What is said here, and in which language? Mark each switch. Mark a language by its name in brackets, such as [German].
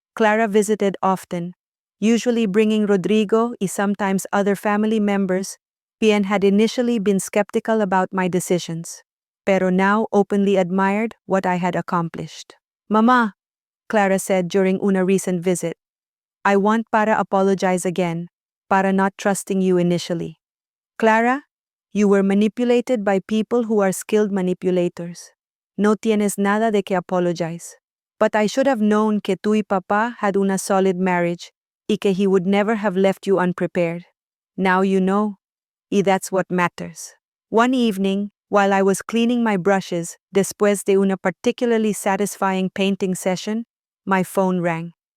[English] Clara visited often, usually bringing Rodrigo y sometimes other family members, quien had initially been skeptical about my decisions, pero now openly admired what I had accomplished. Mamá, Clara said during una recent visit, I want para apologize again, para not trusting you initially. Clara, you were manipulated by people who are skilled manipulators. [Spanish] No tienes nada de que apologize. [English] But I should have known que tú y papá had una solid marriage, y que he would never have left you unprepared. Now you know, y that's what matters. One evening, while I was cleaning my brushes, después de una particularly satisfying painting session, my phone rang.